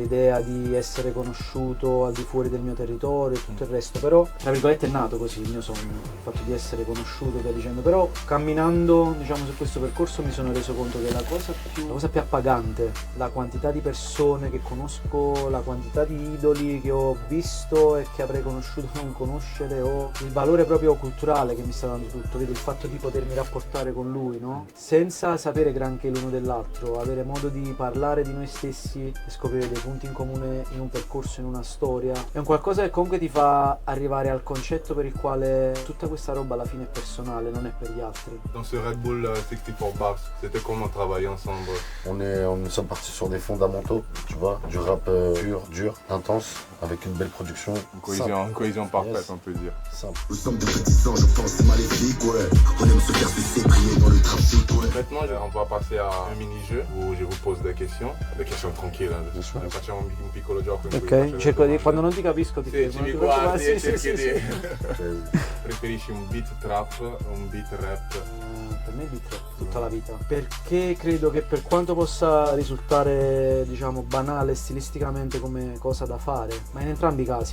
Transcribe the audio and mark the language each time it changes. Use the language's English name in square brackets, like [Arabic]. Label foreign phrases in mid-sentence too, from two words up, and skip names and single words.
[Italian] L'idea di essere conosciuto al di fuori del mio territorio e tutto il resto, però tra virgolette è nato così il mio sogno, il fatto di essere conosciuto, via dicendo, però camminando diciamo su questo percorso mi sono reso conto che la cosa più appagante, la quantità di persone che conosco, la quantità di idoli che ho visto e che avrei conosciuto non conoscere, o il valore proprio culturale che mi sta dando tutto, vedi, il fatto di potermi rapportare con lui, no? Senza sapere granché l'uno dell'altro, avere modo di parlare di noi stessi e scoprire dei punti in comune in un percorso, in una storia, è un qualcosa che comunque ti fa arrivare al concetto per il quale tutta questa roba alla fine è personale, non è per gli altri. [French] Dans ce Red Bull 64 Bars, c'était comment travailler ensemble? Nous sommes partis sur des fondamentaux, tu vois, du rap pur, dur, intense, avec une belle production. Une cohésion parfaite, Yes. on peut dire. Simple. Nous sommes des réticents, je pense, c'est maléfique, ouais. On aime se faire sucer, briller dans le trafic, ouais. Maintenant, on va passer a un mini-jeu où je vous pose des questions tranquilles. Bien sûr. [Italian] Facciamo un piccolo gioco in cui Ok, faccio cerco delle di, quando non ti capisco ti Sì, chiedo. ci non mi ti preoccupare, guardi e sì, sì, cerchi sì, di... sì. Preferisci un beat trap o un beat rap? Per me beat rap tutta la vita, perché credo che per quanto possa risultare diciamo banale stilisticamente come cosa da fare, ma in entrambi i casi